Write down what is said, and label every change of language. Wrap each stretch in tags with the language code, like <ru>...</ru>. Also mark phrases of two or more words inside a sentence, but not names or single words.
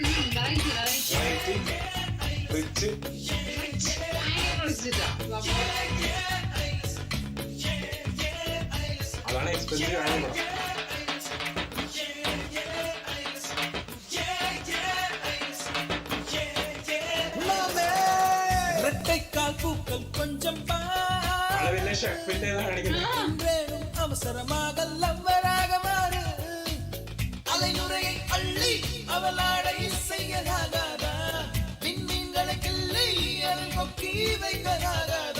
<ml>റിച്ച് അതാണ് എക്സ്പെൻസീവ് ആണെന്ന്.</ml> <ta>பூக்கள் கொஞ்சம்</ta> <ml>പിന്നെ ഷെഫിന്റെ</ml> <ta>வேணும் அவசரமாக லவ்வராக மாறு அலையுறையை அள்ளி அவளாடை செய்யலாகாதா விண்மீன்களை கிள்ளி அதில் கொக்கி வைக்கலாக</ta>